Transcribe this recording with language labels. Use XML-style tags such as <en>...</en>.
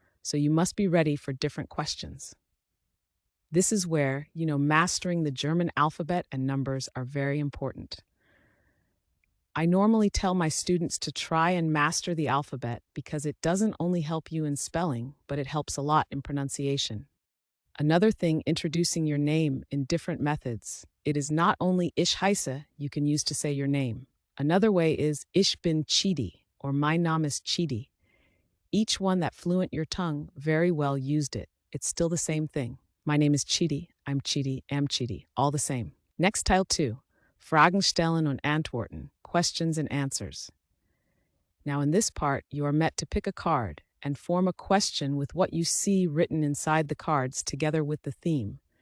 <en>So you must be ready for different questions. This is where, mastering the German alphabet and numbers are very important. I normally tell my students to try and master the alphabet because it doesn't only help you in spelling, but it helps a lot in pronunciation. Another thing, introducing your name in different methods. It is not only Ich heiße you can use to say your name. Another way is</en> <de>Ich bin Chidi,</de> <en>or</en> <de>mein Name ist Chidi.</de> <en>Each one that fluent your tongue very well used it. It's still the same thing. My name is Chidi, I'm Chidi, am Chidi, all the same. Next, Teil 2.</en> <de>Fragen stellen und antworten,</de> <en>questions and answers. Now in this part, you are met to pick a card and form a question with what you see written inside the cards together with the theme.</en>